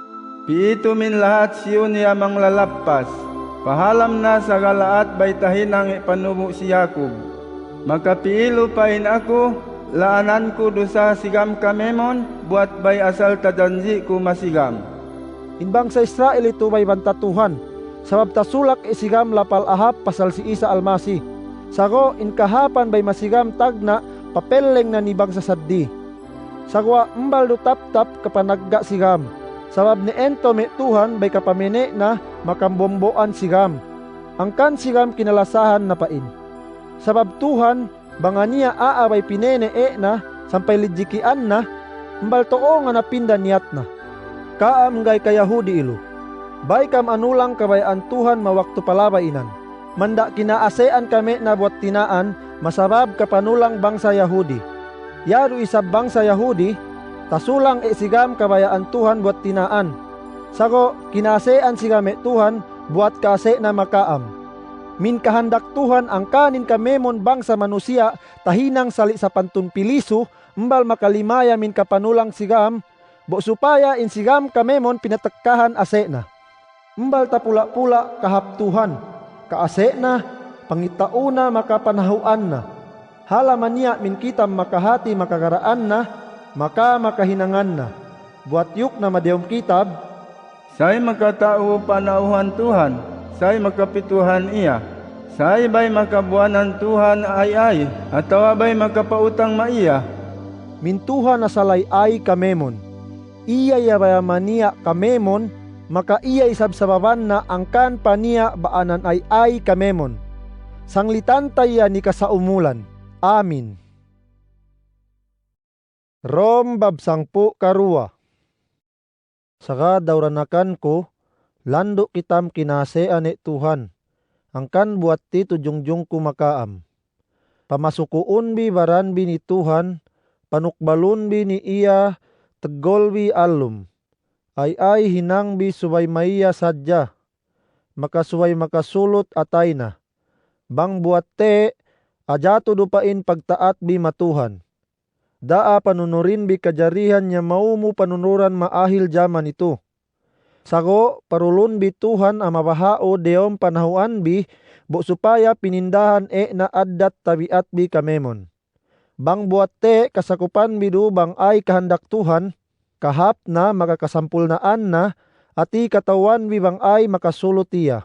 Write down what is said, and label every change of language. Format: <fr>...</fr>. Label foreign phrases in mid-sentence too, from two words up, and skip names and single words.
<sml>Piito min lahat siyo niya mang lalapas, pahalam na sa galaat bay tahinang ipanubo si Yakob. Magkapiilo pain ako, laanan ko dosa sigam kamemon, buat bay asal tadanji ko masigam. inbang sa Israel ito may bantatuhan, sabab tasulak isigam lapal ahap pasal si Isa almasi. Sako inkahapan bay masigam tagna papeleng na nibang sa saddi. Sagwa embal do tap-tap kapanagga sigam, sabab ni ento me Tuhan bay kapamene na makambomboan sigam. angkan sigam kinalasahan na pain. Sabab Tuhan, banga niya aabay pinene na, sampay lidjikian na, mbal too nga napinda niyat na. Kaam gay ka Yahudi ilo. Bay kam anulang kabayaan Tuhan mawakto palabay inan. Manda kinaasean kami na buat tinaan, masabab kapanulang bangsa Yahudi. Yaro isab bangsa Yahudi, tasulang sigam kabayaan Tuhan buat tinaan. Sago kinaasean sigame Tuhan buat kaase na makaam. Min kahandak Tuhan ang kanin kamemon bangsa manusia tahinang sali sa pantun piliso, mbal makalimaya min kapanulang sigam, bo supaya in sigam kamemon pinatekkahan ase na. Mbal tapula-pula kahap Tuhan, kaase na, pangitauna makapanahuan na. Halaman niya min kitam makahati makagaraan na, makahinangan na. Buat yuk na madiyom kitab, Say makatao panauhan Tuhan, say makapituhan iya. Say bay makabuanan Tuhan ay, atawa bay makapautang maiya. min Tuhan na salay ay kamemon. Iya yabayaman niya kamemon, maka iya isab sa baban na angkan pa niya baanan ay kamemon. Sanglitan tayo ni kasaumulan. Amin. Rom babsang po karua. Saka dauranakan ko, lando kitam kinasean ni Tuhan. Angkan buat ti tujungjung kumakaam. Pamasukuun bi baran bi ni Tuhan, panukbalun bi ni iya, tegol bi alum. Ay hinang bi subay maiya sadya. Makasuway makasulot atay na. Bang buat te, ajato dupain pagtaat bi matuhan. Daa panunurin bi kajarihan niya maumu panunuran maahil jaman ito. Sago parulun bi Tuhan amabahao deom panahuan bi, bo supaya pinindahan na addat tabiat bi kamemon. Bang buat te kasakupan bidu bang ay kahandak Tuhan, kahap na makakasampul naan na, ati katawan bi bang ay makasulot iya.</sml>